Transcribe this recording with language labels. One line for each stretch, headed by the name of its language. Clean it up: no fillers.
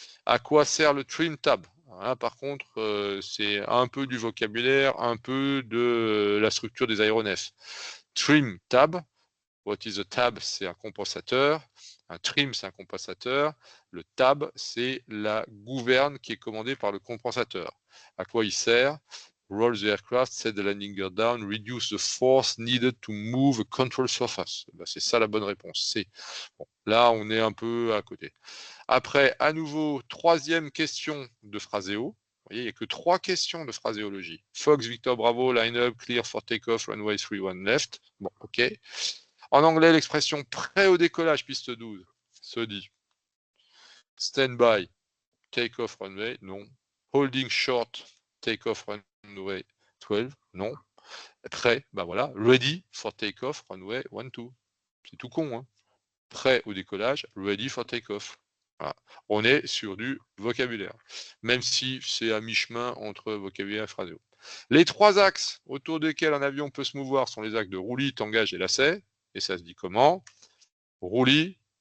French: À quoi sert le trim tab? Là, par contre, c'est un peu du vocabulaire, un peu de la structure des aéronefs.
English: Trim tab, what is a tab?
French: C'est un compensateur. Un trim, c'est un compensateur. Le tab, c'est la gouverne qui est commandée par le compensateur. À quoi il sert?
English: roll the aircraft, set the landing gear down, reduce the force needed to move a control surface.
French: Ben, c'est ça la bonne réponse. C. Bon, là, on est un peu à côté. Après, à nouveau, troisième question de phraséo. Vous voyez, il n'y a que 3 questions de phraséologie.
English: Fox, Victor, Bravo, line up, clear for takeoff, runway 31 left.
French: Bon, ok. En anglais, l'expression prêt au décollage, piste 12, se dit
English: stand by, take off runway,
French: non.
English: Holding short, take off runway 12,
French: non. Prêt, ben voilà.
English: Ready for take off, runway 12.
French: C'est tout con, hein. Prêt au décollage,
English: ready for take off.
French: Voilà. On est sur du vocabulaire, même si c'est à mi-chemin entre vocabulaire et phraséo. Les 3 axes autour desquels un avion peut se mouvoir sont les axes de roulis, tangage et lacet. Et ça se dit comment? Roulis.